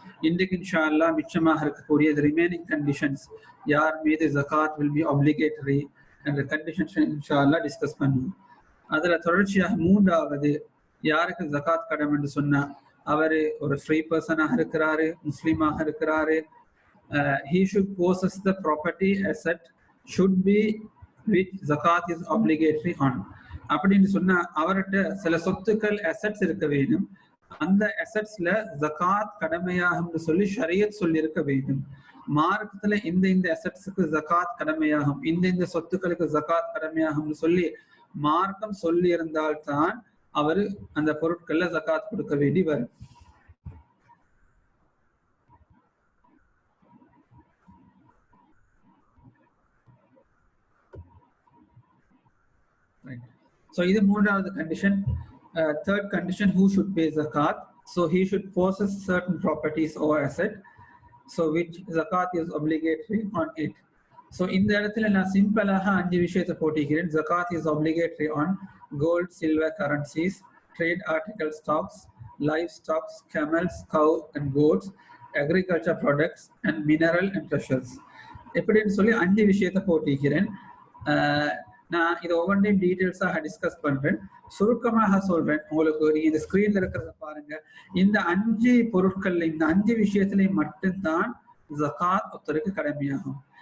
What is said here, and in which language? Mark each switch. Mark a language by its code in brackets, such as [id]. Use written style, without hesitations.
[ta] இன்றைக்கு இன்ஷா அல்லாஹ் மிச்சமாக இருக்கக்கூடிய ரிமைனிங் கண்டிஷன்ஸ், யார் மீது ஜகாத் [en] will be obligatory [ta] என்ற கண்டிஷன்ஸ் இன்ஷா அல்லாஹ் டிஸ்கஸ் பண்ணுவோம். அதில் தொடர்ச்சியாக மூன்றாவது, யாருக்கு ஜகாத் கடமை என்று சொன்னால் அவர் ஒரு ஃப்ரீ பர்சனாக இருக்கிறாரு, முஸ்லீமாக இருக்கிறாரு. [en] He should possess the property asset should be which zakat is obligatory on. [ta] அப்படின்னு சொன்னா அவர்கிட்ட சில சொத்துக்கள் அசெட்ஸ் இருக்க வேண்டும். அந்த அசெட்ஸ்ல ஜகாத் கடமையாகும் சொல்லி ஷரியத் சொல்லி இருக்க வேண்டும். மார்க்கத்துல இந்த அசெட்ஸுக்கு ஜகாத் கடமையாகும், இந்த சொத்துக்களுக்கு ஜகாத் கடமையாகும் சொல்லி மார்க்கம் சொல்லி இருந்தால்தான் அவர் அந்த பொருட்கள்ல ஜகாத் கொடுக்க வேண்டி வரும். [en] So this is the condition. Third condition, who should pay zakat? So he should possess certain properties or asset, so which zakat is obligatory on it. So in the [ta] இடத்துல நான் சிம்பிளாக 5 விஷயத்தை போட்டிக்கிறேன். [en] Zakat is obligatory on gold, silver, currencies, trade article stocks, livestock, camels, cow and goats, agriculture products and mineral and treasures. [ta] எப்படின்னு சொல்லி 5 விஷயத்தை போட்டிக்கிறேன். நான் இதை ஒவ்வொன்றையும் டீட்டெயில்ஸாக டிஸ்கஸ் பண்றேன். சுருக்கமாக சொல்றேன் உங்களுக்கு. நீங்க இந்த ஸ்கிரீன்ல இருக்கிறத பாருங்க. இந்த 5 பொருட்கள்ல, இந்த 5 விஷயத்திலையும் மட்டும்தான் ஜகாத் ஒருத்தருக்கு கடமையாகும்.